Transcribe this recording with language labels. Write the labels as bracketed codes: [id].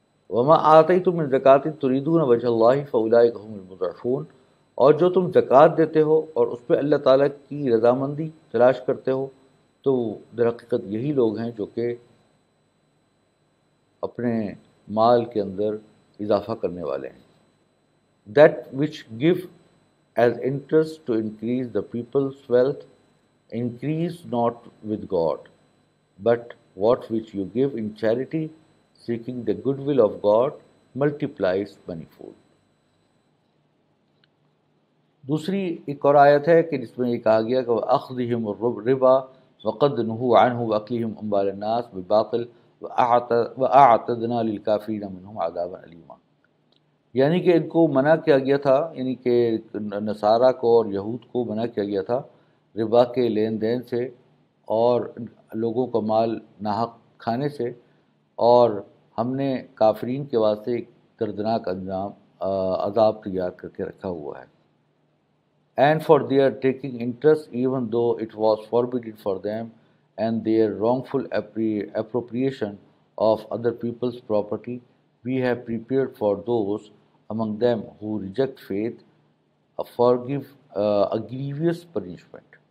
[ar] وما آتیتم من زکاۃ تریدون وجہ اللہ فاولئک هم المضعفون، [ur] اور جو تم زکوٰۃ دیتے ہو اور اس پہ اللہ تعالیٰ کی رضامندی تلاش کرتے ہو، تو در حقیقت یہی لوگ ہیں جو کہ اپنے مال کے اندر اضافہ کرنے والے ہیں. [en] That which give as interest to increase the people's wealth, increase not with God, but what which you give in charity, seeking the goodwill of God, multiplies manifold. [ur] دوسری ایک اور آیت ہے کہ جس میں یہ کہا گیا کہ [ar] وَأَخْذِهِمُ الرِّبَا وَقَدْ نُهُوا عَنْهُ وَأَكْلِهِمْ أَمْوَالَ النَّاسِ بِالْبَاطِلِ وَأَعْتَدْنَا لِلْكَافِرِينَ مِنْهُمْ عَذَابًا أَلِيمًا. [ur] یعنی کہ ان کو منع کیا گیا تھا، یعنی کہ نصارہ کو اور یہود کو منع کیا گیا تھا ربا کے لین دین سے اور لوگوں کا مال ناحق کھانے سے، اور ہم نے کافرین کے واسطے ایک دردناک انجام عذاب تیار کر کے رکھا ہوا ہے. [en] And for their taking interest even though it was forbidden for them, and their wrongful appropriation of other people's property, we have prepared for those among them who reject faith a grievous punishment.